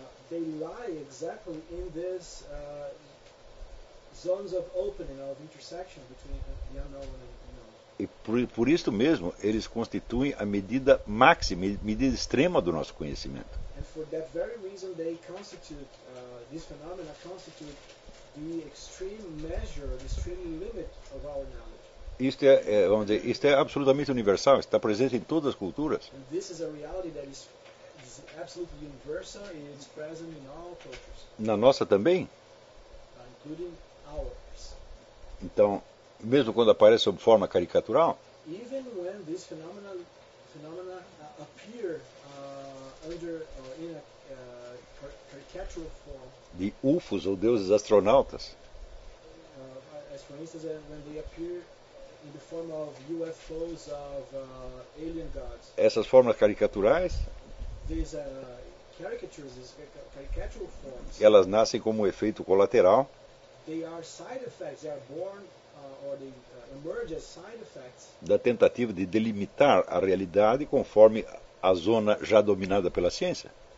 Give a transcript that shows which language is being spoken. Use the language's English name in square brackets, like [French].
[English] They lie exactly in this zones of opening, of intersection between the unknown and the known. [Portuguese] E por isso mesmo, eles constituem a medida máxima, medida extrema do nosso conhecimento. [English] And for that very reason, they constitute, these phenomena constitute the extreme measure, the extreme limit of our knowledge. [Portuguese] Isto é, vamos dizer, isto é absolutamente universal, está presente em todas as culturas. [English] And this is a reality that is absolutely universal and it's present in all cultures. [Portuguese] Na nossa também? [English] Including ours. [Portuguese] Então, mesmo quando aparece sob forma caricatural, [English] even when this phenomena appear under in a caricatural form, [Portuguese] de UFOs ou deuses astronautas, [English] as for instance when they appear in the form of UFOs of alien gods, [Portuguese] essas formas caricaturais, [English] these caricatures, these caricatural forms, [Portuguese] elas nascem como um efeito colateral, [English] they are side effects, they are born emerge as side effects, [Portuguese] da tentativa de delimitar a realidade conforme a zona já dominada pela ciência.